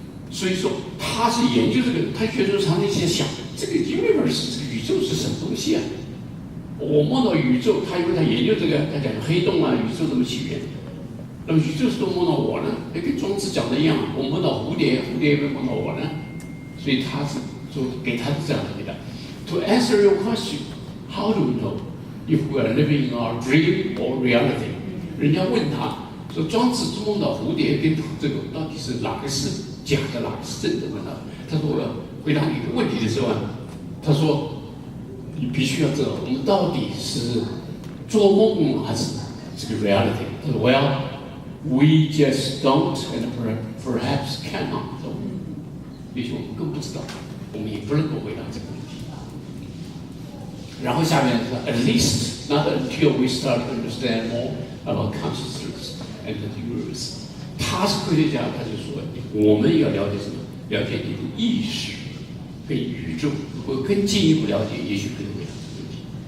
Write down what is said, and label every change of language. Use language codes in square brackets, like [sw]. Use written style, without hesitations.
[zh] 所以说他是研究这个，他学术常常在想这个 universe 这个宇宙是什么东西啊？我梦到宇宙，他因为他研究这个，他讲黑洞啊，宇宙怎么起源？那么宇宙是都梦到我呢？跟庄子讲的一样，我梦到蝴蝶，蝴蝶也没梦到我呢。所以他是就给他是这样的回答。 [en] To answer your question, how do we know?If we are living in our dream or reality， [zh] 人家问他说庄子梦到蝴蝶跟这个到底是哪个是假的，哪个是真的？问他说我要回答你的问题的时候啊，他说你必须要知道我们到底是做梦还是这个 reality。他说 [en] Well, we just don't and perhaps cannot。 [zh] 也许我们更不知道，我们也不能够回答这个问题。然后下面说 [en] ，at least not until we start to understand more about consciousness and the universe。 [zh] 他是科学家，他就说，我们要了解什么？了解你的意识跟宇宙，如果更进一步了解，也许可以回答这个问题。